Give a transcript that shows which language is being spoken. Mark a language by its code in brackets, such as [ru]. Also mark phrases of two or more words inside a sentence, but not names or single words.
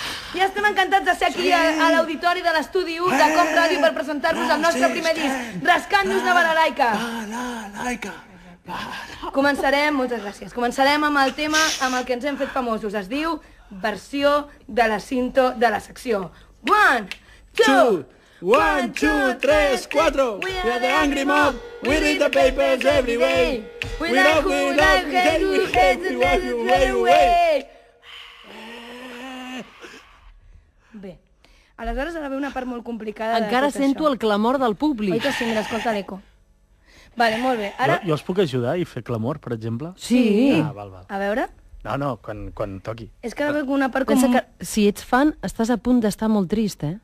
[ca] I estem encantats de ser aquí a l'auditori de l'estudi 1 de Com Ràdio per presentar-vos el nostre primer disc, Rascant-nos la balalaica. Balalaica! Començarem, moltes gràcies, començarem amb el tema amb el que ens hem fet famosos. Es diu versió de la cinta de la secció. 1, 2, 1, 2, 3, 4. [en] We are the angry mob. We read the papers every day. We like who we like, hate who hates, and let it right away. [ca] Bé, Aleshores ara ve una part molt complicada Encara de tot sento això. el clamor del Oi públic. que sí, mira, escolta l'eco. Vale, molt bé. Ara... Jo els puc ajudar i fer clamor, per exemple? Sí. Ah, val. A veure... No, quan toqui. És que ara ve una part com... Pensa que si ets fan, estàs a punt d'estar molt trist, eh?